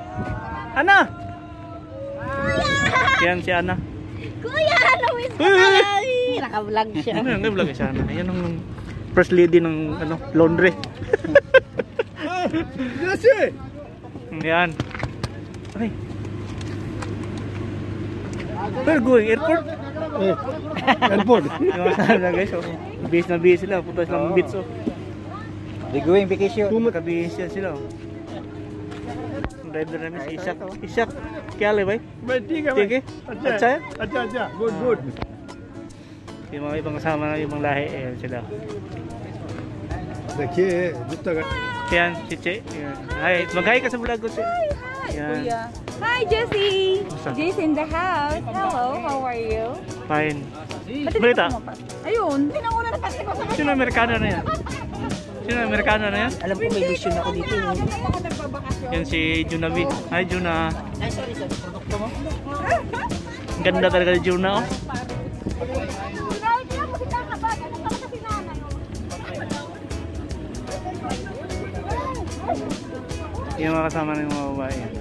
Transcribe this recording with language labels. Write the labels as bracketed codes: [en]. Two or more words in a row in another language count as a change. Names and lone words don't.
[tl] Ana! Yan si Ana. Kuya, na-miss ko tayo. Naka-vlog siya. Ano yung vlog si Ana? Yan ang [en] first lady [tl] ng laundry. Gracias! Yan. Ay, [en] Where going? Airport? Airport. [tl] Yung mga na guys, oh. Base na base sila. Punta silang beach, oh. [en] They going vacation. [tl] Makabihis yan sila, oh. Ang driver namin si Ishak. [hi] Ishak, क्या ले, भाई? ठीक है [tl] Sige. Atsa yan? [hi] अच्छा अच्छा [en] good good [tl] Yung mga ibang kasama na ibang lahi, ayan sila. [hi] देखिए जूता का [tl] Yan, si Che. Yan. Hi, mag-hi ka sa vlog ko, Che. Yan. Hi, Jessie. Basta. [en] Jessie in the house. Hello, how are you? Fine. [tl] Ba't Balita? Ayun, pinanguna na kasi ko sa Sino Amerikano na yan? Sino Amerikano na yan? Alam ko may mission ako dito. Yan si Junavi. Hi, Juna. Ang ganda talaga ni Juna, oh. Yung mga kasama ng mga babae.